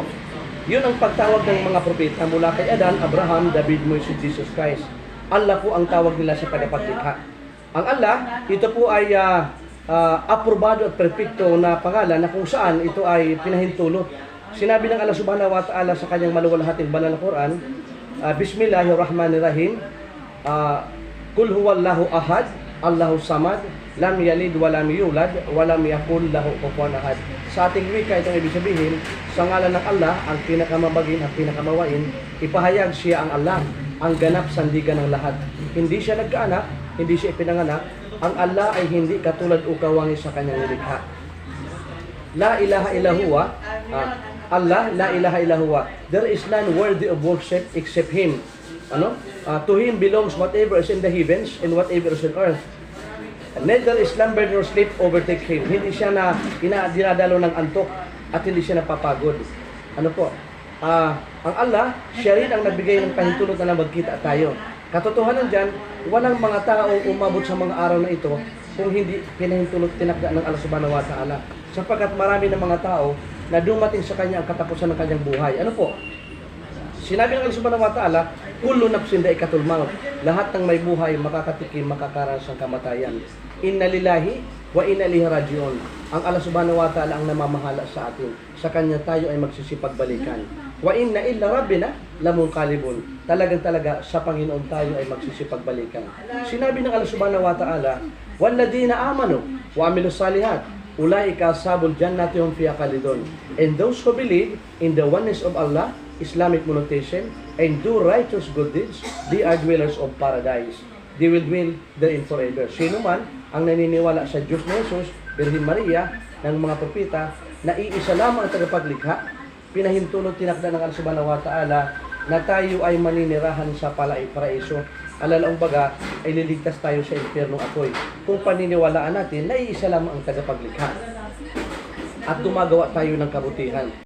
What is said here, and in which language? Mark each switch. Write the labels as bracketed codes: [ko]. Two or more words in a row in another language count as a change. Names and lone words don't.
[tl] Yun ang pagtawag ng mga propeta mula kay Adan, Abraham, David, Moises, Jesus Christ. Allah po ang tawag nila sa tagapaglikha. Ang Allah, ito po ay aprobado at perfecto na pangalan na kung saan ito ay pinahintulot. Sinabi ng Allah [ar] سبحانه وتعالى [tl] sa kanyang maluwalhating banal na Quran, [ar] بسم الله الرحمن الرحيم، قل هو الله أحد، الله الصمد، لم يلد ولم يولد ولم يكن له كفوا أحد. [tl] Sa ating wika, itong ibig sabihin, sa ngalan ng Allah, ang pinakamabagin, ang pinakamawain, ipahayag siya ang Allah, ang ganap sandigan ng lahat. Hindi siya nagkaanak, hindi siya ipinanganak. Ang Allah ay hindi katulad o kawangi sa kanyang nilikha. [ar] لا إله إلا هو، الله، لا إله إلا هو. [en] There is none worthy of worship except Him. To Him belongs whatever is in the heavens and whatever is on earth. Neither is slumber nor sleep overtake Him. [tl] Hindi siya na dinadalo ng antok at hindi siya napapagod. Ano po? Ang Allah, siya rin ang nagbigay ng pahintulot na magkita tayo. Katotohanan dyan, walang mga tao umabot sa mga araw na ito kung hindi pinahintulot tinakda ng Allah [ar] سبحانه وتعالى. [tl] Sapagkat marami ng mga tao na dumating sa kanya ang katapusan ng kanyang buhay. Ano po? Sinabi ng Allah [ar] سبحانه وتعالى، كل نفس ذائقة الموت. [tl] Lahat ng may buhay makakatikim, makakaranas ng kamatayan. [ar] إنا لله وإنا إليه راجعون. [tl] Ang Allah [ar] سبحانه وتعالى [tl] ang namamahala sa atin. Sa kanya tayo ay magsisipagbalikan. [ar] وإنا إلى ربنا لمنقلبون. [tl] Talagang-talaga sa Panginoon tayo ay magsisipagbalikan. Sinabi ng Allah [ar] سبحانه وتعالى، والذين آمنوا وعملوا الصالحات أولئك أصحاب الجنة هم فيها خالدون. [en] And those who believe in the oneness of Allah, Islamic monotheism, and do righteous good deeds, they are dwellers of paradise. They will dwell therein forever. [tl] Sino man ang naniniwala sa Diyos na Jesus, Birhen Maria, ng mga propeta, na iisa lamang ang tagapaglikha, pinahintulot tinakda ng Allah [ar] سبحانه وتعالى [tl] na tayo ay maninirahan sa paraiso. Alalaong baga, ay liligtas tayo sa impyernong apoy. Kung paniniwalaan natin na iisa lamang ang tagapaglikha at gumagawa tayo ng kabutihan.